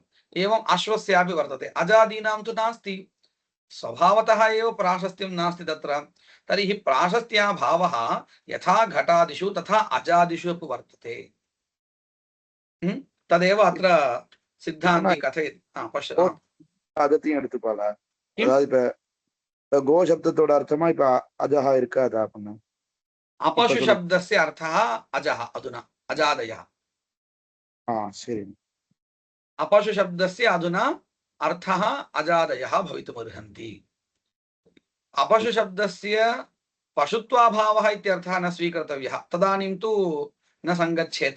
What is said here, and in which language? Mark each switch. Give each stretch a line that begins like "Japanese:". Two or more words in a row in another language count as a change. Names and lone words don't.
Sanskrit: एवम् अश्वस्यापि वर्तते, अजादीनां तु नास्ति, स्वभावतः एव प्राशस्त्यं नास्ति तत्र। तर्हि प्राशस्त्याभावः यथा घटादिषु तथा अजादिषु अपि वर्तते। तदेव अत्र सिद्धान्ती कथयति। पश्य
Tamil: அகத்தையும் எடுத்துப்பாளா? அதாவது இப்ப கோ சப்தத்தோட அர்த்தமா இப்ப அஜஹா இருக்காதா அப்படின்னா?
Sanskrit: अपशु शब्दस्य अर्थः अजः अधुना अजादयः।
Tamil: சரி.
Sanskrit: अपशु शब्दस्य अधुना अर्थः अजादयः भवितुमर्हन्ति। अपशु शब्दस्य पशुत्वाभावः इत्यर्थः न स्वीकर्तव्यः, तदानीं तु न संगच्छेत।